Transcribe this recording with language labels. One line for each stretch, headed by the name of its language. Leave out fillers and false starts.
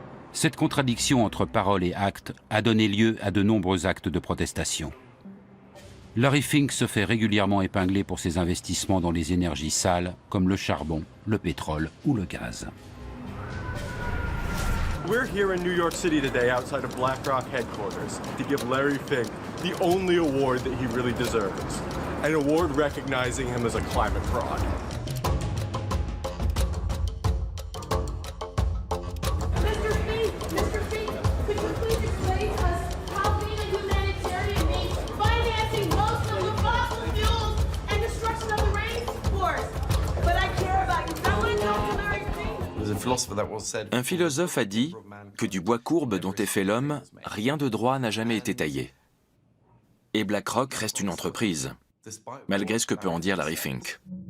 French: Cette contradiction entre parole et acte a donné lieu à de nombreux actes de protestation. Larry Fink se fait régulièrement épingler pour ses investissements dans les énergies sales comme le charbon, le pétrole ou le gaz.
English: We're here in New York City today outside of BlackRock headquarters to give Larry Fink the only award that he really deserves. An award recognizing him as a climate fraud. Mr. Fink, could you please explain to us how being a humanitarian means financing most of the fossil fuels and destruction of the rainforest? But I care about you. I want to talk to Larry Fink.
French: Un philosophe a dit que du bois courbe dont est fait l'homme, rien de droit n'a jamais été taillé. Et BlackRock reste une entreprise, malgré ce que peut en dire Larry Fink.